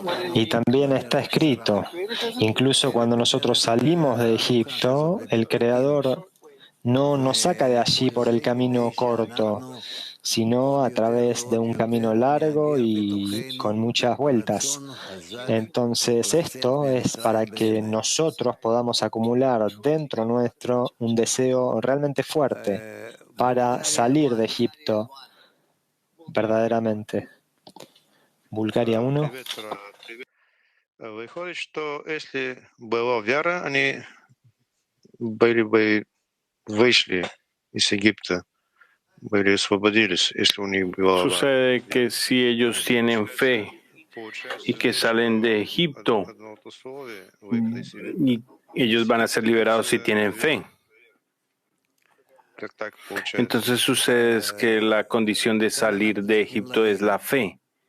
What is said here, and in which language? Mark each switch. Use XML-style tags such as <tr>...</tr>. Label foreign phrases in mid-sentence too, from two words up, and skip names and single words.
<es>Y también está escrito, incluso cuando nosotros salimos de Egipto, el Creador no nos saca de allí por el camino corto, sino a través de un camino largo y con muchas vueltas. Entonces, esto es para que nosotros podamos acumular dentro nuestro un deseo realmente fuerte para salir de Egipto verdaderamente. Bulgaria 1.</es> <ru>Выходит, что если была вера, они были бы вышли из Египта, были освободились, если у них была вера.</ru> <es>Sucede que si ellos tienen fe y que salen de Egipto, y ellos van a ser liberados si tienen fe. Entonces sucede que la condición de salir de Egipto es la fe.</es>